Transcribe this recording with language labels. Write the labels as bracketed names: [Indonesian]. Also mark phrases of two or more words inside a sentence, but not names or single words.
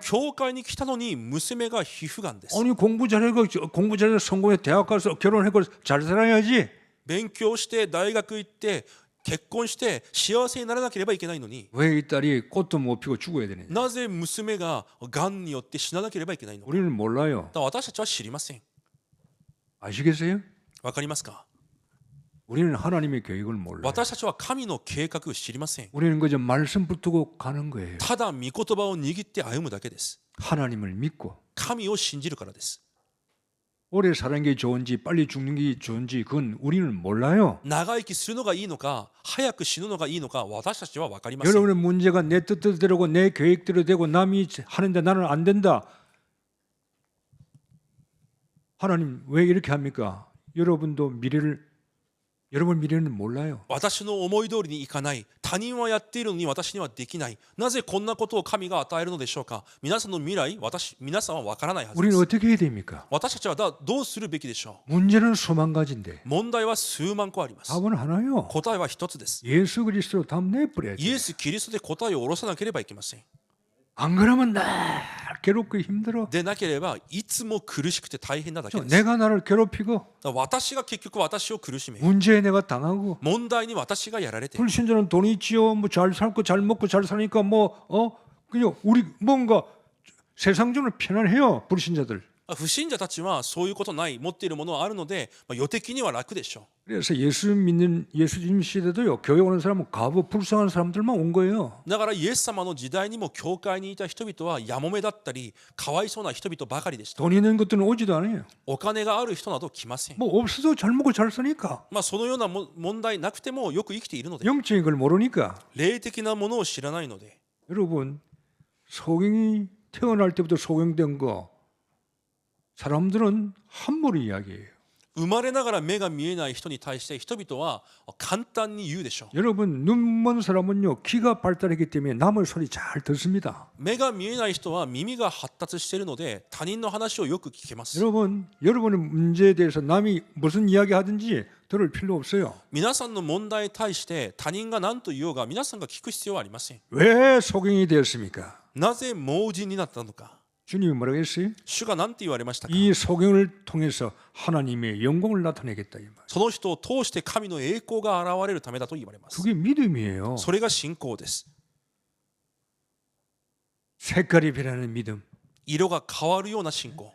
[Japanese] 教会に来たのに娘が皮膚がんです。 [Korean] 아니 공부 잘해서 성공해 대학 가서 결혼하고 잘 살아야지. [Japanese] 勉強して大学行って結婚して幸せにならなければいけないのに、 [Korean] 왜 이 딸이 꽃도 못 피고 죽어야 되느냐. [Japanese] なぜ娘ががんによって死ななければいけないのか。 [Korean] 우리는 몰라요. [Japanese] だから私たちは知りません。 [Korean] 아시겠어요? [Japanese] わかりますか。 [Korean] 우리는 하나님의 계획을 몰라요. [Japanese] 私たちは神の計画を知りません。 [Korean] 우리는 그저 말씀 붙들고 가는 거예요. [Japanese] ただ御言葉を握って歩むだけです。 [Korean] 하나님을 믿고 [Japanese] 神を信じるからです。 [Korean] 오래 사는 게 좋은지 빨리 죽는 게 좋은지 그건 우리는 몰라요. 長生きするのがいいのか早く死ぬのがいいのか私たちは分かりません。 여러분의 문제가 내 뜻대로 되고 내 계획대로 되고 남이 하는데 나는 안 된다. 하나님 왜 이렇게 합니까? 여러분 미래는 몰라요. [Japanese] 私の思い通りにいかない。他人はやっているのに私にはできない。なぜこんなことを神が与えるのでしょうか。皆さんの未来、皆さんは分からないはずで [Korean] 우리는 [Japanese] す。 [Korean] 어떻게 해야 됩니까? [Japanese] 私たちはどうするべきでしょ [Korean] 문제는 수만 가지인데 [Japanese] う。問題は数万個あります。 [Korean] 답은 하나요. [Japanese] 答えは一つです。 [Korean] 예수 그리스도로 답 내버려야 [Japanese] イエ [Korean] 돼. [Japanese] ス・キリストで答えを下ろさなければいけません。 [Korean] 안 그러면 늘 괴롭고 힘들어. [Japanese] でなければいつも苦しくて大変なだけです。 [Korean] 내가 나를 괴롭히고 [Japanese] だから私が結局私を苦しめ、 [Korean] 문제에 내가 당하고 [Japanese] 問題に私がやられて、 [Korean] 불신자는 돈이 있지요. 뭐 잘 살고 잘 먹고 잘 사니까 그냥 우리 뭔가 세상적으로 편안해요. 불신자들. [Japanese] 不信者たちはそういうことない、持っているものはあるので、予的には楽でしょ [Korean] 그래서 예수님 시대도요. 교회 오는 사람은 가부 불쌍한 사람들만 온 거예요. [Japanese] う。だからイエス様の時代にも教会にいた人々はやもめだったりかわいそうな人々ばかりでした。 [Korean] 돈 있는 것들은 오지도 않아요. [Japanese] お金がある人など来ません。 [Korean] 뭐 없어도 잘 먹고 잘 사니까. [Japanese] そのような問題なくてもよく生きているので、 [Korean] 영적인 걸 모르니까. [Japanese] 霊的なものを知らないので、 [Korean] 여러분 소경이 태어날 때부터 소경된 거 사람들은 함부로 이야기해요. [Japanese] 生まれながら目が見えない人に対して人々は簡単に言うでしょう。 [Korean] 여러분 눈 먼 사람은요 귀가 발달했기 때문에 남의 소리 잘 듣습니다. [Japanese] 目が見えない人は耳が発達しているので他人の話をよく聞けます。 [Korean] 여러분의 문제에 대해서 남이 무슨 이야기 하든지 들을 필요 없어요. [Japanese] 皆さんの問題に対して他人が何と言おうが皆さんが聞く必要はありません。 [Korean] 왜 소경이 되었습니까? [Japanese] なぜ盲人になったのか。 [Korean] 주님이 뭐라고 했어요? [Japanese] 主が何て言われましたか。 [Korean] 이 소경을 통해서 하나님의 영광을 나타내겠다 이 말. [Japanese] その人を通して神の栄光が現れるためだと言われます。 [Korean] 그게 믿음이에요. [Japanese] それが信仰です。 [Korean] 색깔이 변하는 믿음. [Japanese] 色が変わるような信仰。